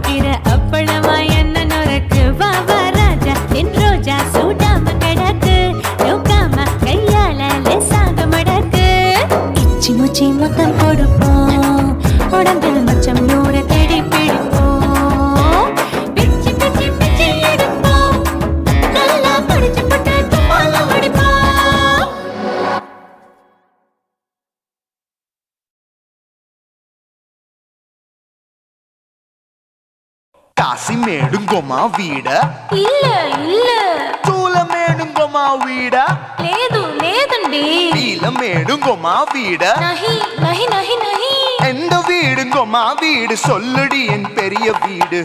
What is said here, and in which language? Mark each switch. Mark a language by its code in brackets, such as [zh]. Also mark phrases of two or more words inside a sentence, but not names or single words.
[ta] தீர அப்பளமா என்ன நுறக்கு வா வா ராஜா என் ரோஜா சூடாம கிடக்கு நோக்காம கையால லேசாக மடக்கு இச்சி முச்சி மொத்தம் கொடுப்போம் உடம்பில் மச்சம் நூற தேடி பிடிப்போம் பிச்சி பிச்சி பிச்சி எடுப்போம் நல்லா படிச்சு போட்டு தும்பால வடிப்போம் காசி மேடுங்கோமா வீடு இல்ல தூல மேடுங்கோமா வீடு లేదండి நீல மேடுங்கோமா வீடு [hi] నహి [ta] எந்த வீடுங்கோமா வீடு சொல்லுடி என் பெரிய வீடு